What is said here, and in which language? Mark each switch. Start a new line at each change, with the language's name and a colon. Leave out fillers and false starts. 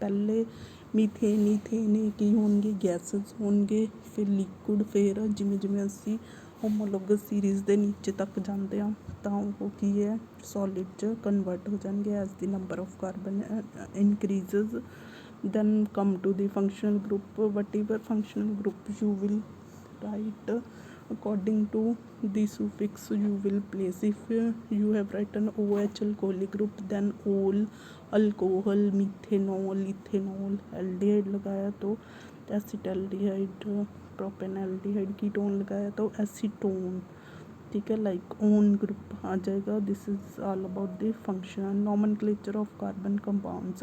Punjabi: ਪਹਿਲੇ ਮੀਥੇਨ ਈਥੇਨ ਕੀ ਹੋਣਗੇ, ਗੈਸਸ ਹੋਣਗੇ, ਫਿਰ ਲਿਕੁਡ, ਫਿਰ ਜਿਵੇਂ ਜਿਵੇਂ ਅਸੀਂ ਹੋਮੋਲੋਗਸ ਸੀਰੀਜ਼ ਦੇ ਨੀਚੇ ਤੱਕ ਜਾਂਦੇ ਹਾਂ ਤਾਂ ਉਹ ਕੀ ਹੈ, ਸੋਲਿਡ 'ਚ ਕਨਵਰਟ ਹੋ ਜਾਣਗੇ
English: As the number of carbon increases. then come to the functional group. Whatever functional group you will write according to the suffix you will place. If you have written OH alcoholic group, then ol, alcohol, methanol, ethanol, aldehyde
Hindi: लगाया तो
English: acetaldehyde, propanaldehyde,
Hindi: ketone लगाया तो acetone. ठीक है, like own group आ जाएगा।
English: This is all about the functional nomenclature of carbon compounds.